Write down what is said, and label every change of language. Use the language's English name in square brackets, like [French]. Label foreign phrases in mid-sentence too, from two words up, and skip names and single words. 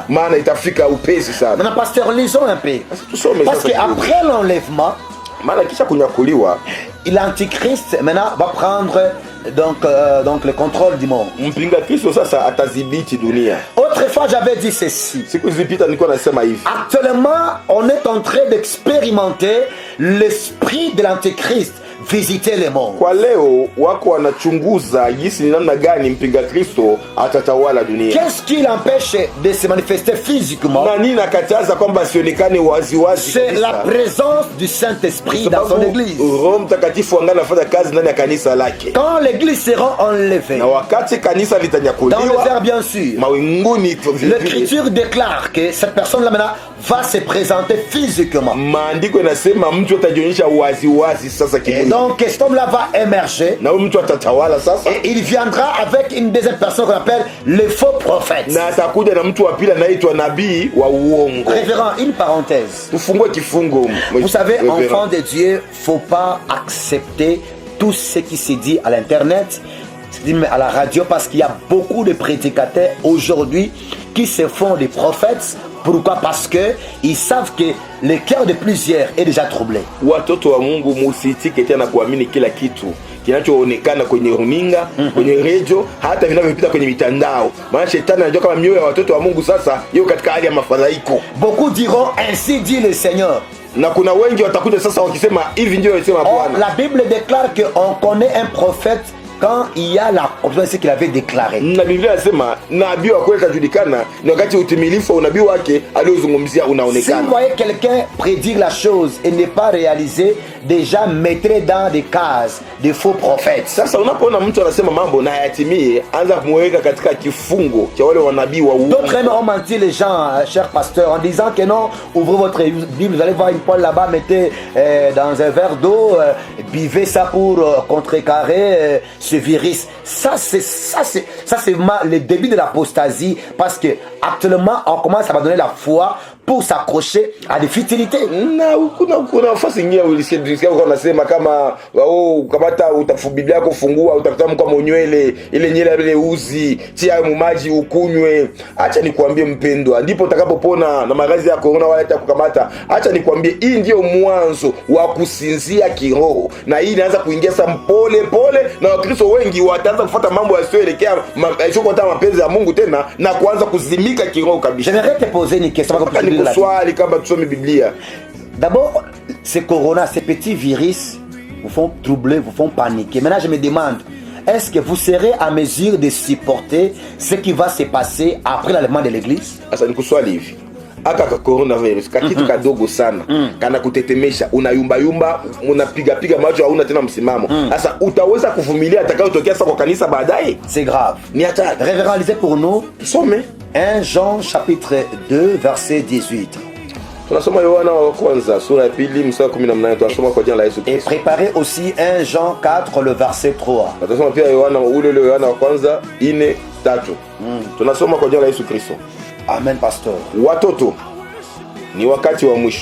[French] Maintenant, pasteur, lisons un peu. Parce qu'après l'enlèvement, l'antichrist maintenant va prendre donc le contrôle du monde. Autrefois j'avais dit ceci. Actuellement on est en train d'expérimenter l'esprit de l'antichrist visiter le monde. [Swahili] Kwa leo wako wanachunguza jinsi ni namna gani mpinga Kristo atatawala dunia. [French] Qu'est-ce qui l'empêche de se manifester physiquement? [Swahili] Na nini nakataza kwamba asionekane wazi wazi? [French] C'est la présence du Saint-Esprit dans son église. [Swahili] Roho Mtakatifu angana anafanya kazi ndani ya kanisa lake. [French] Quand l'église sera enlevée, [Swahili] na wakati kanisa litanyakuliwa, [French] dans les airs bien sûr, [Swahili] mawinguni, [French] l'Écriture déclare que cette personne-là maintenant va se présenter physiquement. [Swahili] Maandiko yanasema mtu atajionyesha wazi wazi sasa kimwili. [French] Donc cet homme-là va émerger. [Swahili] na huyu mtu atatawala sasa, [French] Et il viendra avec une deuxième personne qu'on appelle le faux prophète. [Swahili] na atakuja na mtu wa pili anaitwa nabii wa uongo. [French] Révérend, une parenthèse. [Swahili] Tufungue kifungo. [French] Vous savez, Révérend. enfant de Dieu, faut pas accepter tout ce qui se dit à l'internet, se dit à la radio, parce qu'il y a beaucoup de prédicateurs aujourd'hui qui se font des prophètes. Pourquoi? Parce que ils savent que le cœur de plusieurs est déjà troublé. [Swahili] Watoto wa Mungu, musitike tena kuamini kila kitu kinachoonekana kwenye runinga, kwenye redio, hata vinavyopita kwenye mitandao. Maana shetani anajua kama mioyo ya watoto wa Mungu sasa yuko katika hali ya mafadhaiko. [French] Beaucoup diront ainsi dit le Seigneur. [Swahili] Na kuna wengi watakuja sasa wakisema hivi ndio alisema [French] Or, [Swahili] Bwana. [French] la Bible déclare qu'on connaît un prophète quand il y a la ce qu'il avait déclaré. [Swahili] Na Biblia inasema nabii wa kweli kajulikana ni wakati utimilifu wa unabii wake aliozungumzia [French] Si vous [Swahili] unaonekana. [French] voyez quelqu'un prédire la chose et ne pas réaliser, déjà mettrez dans des cases de faux prophètes. [Swahili] Sasa unapoona mtu anasema mambo na hayatimie, anza kumweka katika kifungo cha wale wanabii wa uongo. [French] D'autres même ont menti les gens, chers pasteurs, en disant que non, ouvrez votre Bible, vous allez voir une poêle là-bas, mettez dans un verre d'eau, buvez ça pour contrecarrer ce virus. Ça c'est le début de l'apostasie, parce que actuellement on commence à abandonner la foi pour s'accrocher à des futilités. [Swahili] Na kuna nafasi nyingine ulisikia kwa nasema kama kamata Biblia yako fungua utakuta kama unywele ile nyele ile uzi tia maji ukunywe. Acha nikwambie mpendwa, ndipo utakapopona na maradhi ya corona wala kukamata. Acha nikwambie, hii ndio mwanzo wa kusinzia kiroho, na hii inaanza kuingia sasa pole pole, na Wakristo wengi wataanza kufuata mambo yasiyoelekea kwa mapenzi ya Mungu tena na kuanza kuzimika kiroho kabisa. [French] J'aimerais te poser une question. [Swahili] Swali kama tusome Biblia. [French] D'abord, ces corona, ces petits virus vous font troubler, vous font paniquer. Maintenant, je me demande, est-ce que vous serez à mesure de supporter ce qui va se passer après l'enlèvement de l'église? [Swahili] Sasa nikuswali hivi, aka ka coronavirus kakitu kadogo sana kana kutetemesha, unayumba yumba, unapiga piga macho, hauna tena msimamo. Sasa utaweza kuvumilia atakayotokea sasa kwa kanisa baadaye? [French] C'est grave. [Swahili] Ni hatari. [French] Révérend, lisez pour nous [Swahili] Tusome [French] 1 Jean chapitre 2 verset 18. [Swahili] tunasoma Yohana wa kwanza sura ya pili mstari 18. Tunasoma kwa jina la Yesu [French] Et [Swahili] Kristo. [French] préparez aussi 1 Jean 4 le verset 3. [Swahili] Tunasoma pia Yohana Yohana wa kwanza 4:3. Tunasoma kwa jina la Yesu Kristo. [French] Amen, pasteur. [Swahili] Watoto, ni wakati wa mwisho.